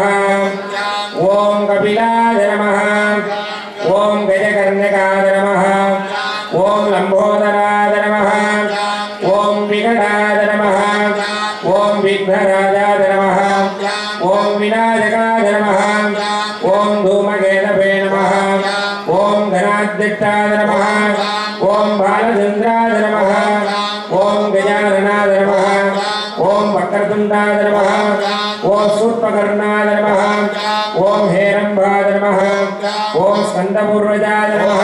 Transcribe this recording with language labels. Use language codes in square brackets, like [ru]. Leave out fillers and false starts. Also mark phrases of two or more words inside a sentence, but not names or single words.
[sa] ஓம் கபிலாய நமः. ஓம் கஜகர்ணகாய நமः. ஓம் லம்போதராய நமः. ஓம் விகடாய நமः. ஓம் விக்னராஜாய நமः. ஓம் விநாயகாய நமः. ஓம் धूमकेतवे नमः. ஓம் கணாத்யட்டாய நமः. ஓம் பாலச்சந்திராய நமः. ஓம் கஜானனாய நமः. ஓம் வக்ரதுண்டாய நமः. ஓம் சூர்பகர்ணாய நமः. ஓம் ஹேரம்பாய நமः. ஓம் ஸ்கந்தபூர்வஜாய நமः.